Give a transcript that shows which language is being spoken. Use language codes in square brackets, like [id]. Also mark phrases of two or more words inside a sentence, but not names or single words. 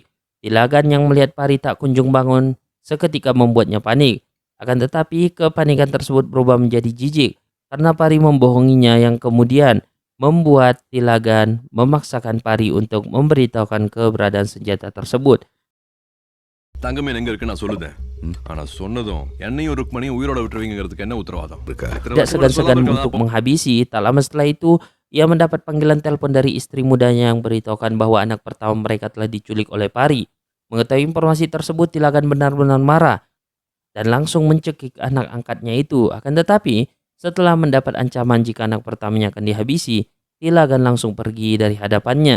[id] Tilagan yang melihat Pari tak kunjung bangun seketika membuatnya panik. Akan tetapi kepanikan tersebut berubah menjadi jijik karena Pari membohonginya, yang kemudian membuat Tilagan memaksakan Pari untuk memberitahukan keberadaan senjata tersebut. [ta] தங்கமேன் எங்க இருக்கு நான் சொல்லுதேன். ஆனா சொன்னதும் என்னையும் ருக்மணியும் உயிரோட விட்டுருவீங்கிறதுக்கு என்ன உத்தரவாதம்? [id] Tidak segan-segan untuk menghabisi, tak lama setelah itu ia mendapat panggilan telepon dari istri mudanya yang beritahukan bahwa anak pertama mereka telah diculik oleh Pari. Mengetahui informasi tersebut, Tilagan benar-benar marah dan langsung mencekik anak angkatnya itu. Akan tetapi, setelah mendapat ancaman jika anak pertamanya akan dihabisi, Tilagan langsung pergi dari hadapannya.